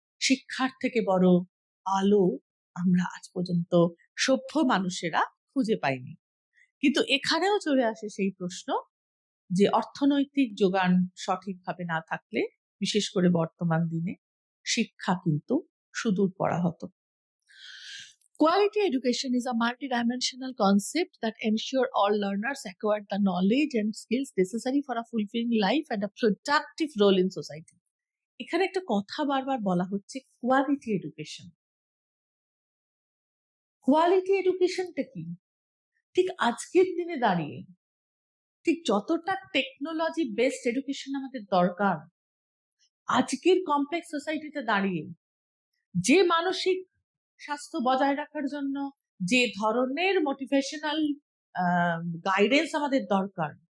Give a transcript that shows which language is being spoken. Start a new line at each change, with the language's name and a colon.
Bangla: শিক্ষার থেকে বড় আলো আমরা আজ পর্যন্ত সভ্য মানুষেরা খুঁজে পাইনি। কিন্তু এখানেও চলে আসে সেই প্রশ্ন যে অর্থনৈতিক যোগান সঠিকভাবে না থাকলে, বিশেষ করে বর্তমান দিনে, শিক্ষা কিন্তু সুদূর পরাহত।
English: Quality education is a multidimensional concept that ensure all learners acquire the knowledge and skills necessary for a fulfilling life and a productive role in society.
Bangla: এখানে একটা কথা বারবার বলা হচ্ছে, কোয়ালিটি এডুকেশন। কোয়ালিটি এডুকেশনটা কি? ঠিক আজকের দিনে দাঁড়িয়ে ঠিক যতটা টেকনোলজি বেসড এডুকেশন আমাদের দরকার, আজকের কমপ্লেক্স সোসাইটিতে দাঁড়িয়ে যে মানসিক স্বাস্থ্য বজায় রাখার জন্য যে ধরনের মোটিভেশনাল গাইডেন্স আমাদের দরকার,